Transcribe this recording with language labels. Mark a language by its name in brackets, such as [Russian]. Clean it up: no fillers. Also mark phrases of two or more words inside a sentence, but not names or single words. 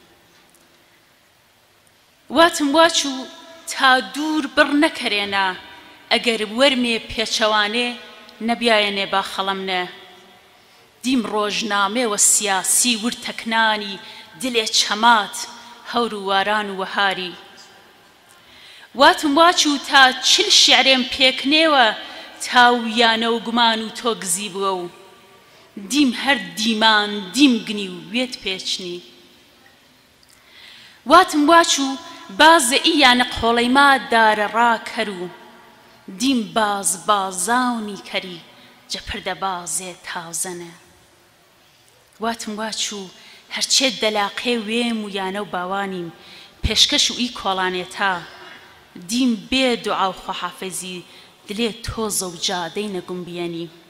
[Gurani] واتم واچوو تا دوور بڕ نەکەرێنە ئەگەر وەرمێ پێچەوانێ نەبیایەنێ با خەڵەمنە دیم ڕۆژنامێوە سیاسی ورتەکنانی دلێ چەمات هەور و واران و وەهاری واتم واچوو تا چل شیعرێم پێکنێوە تاویانە و گومان و تۆ گزی بووە و دیم هەر دیمان دیم گنی و وێت پێچنی واتم واچوو بازە ئییانە قۆڵەیما دارە ڕاکەر و دیم باز بازاونی کەری جەپردە بازێ تازەنە واتم واچوو هەرچێ دەلاقێ وێم و یانە و باوانیم پێشکەش و ئی کۆڵانێتا دیم بێ دوعا و خۆحافەزی دلێ تۆزە و جادەی نەگومبیەنی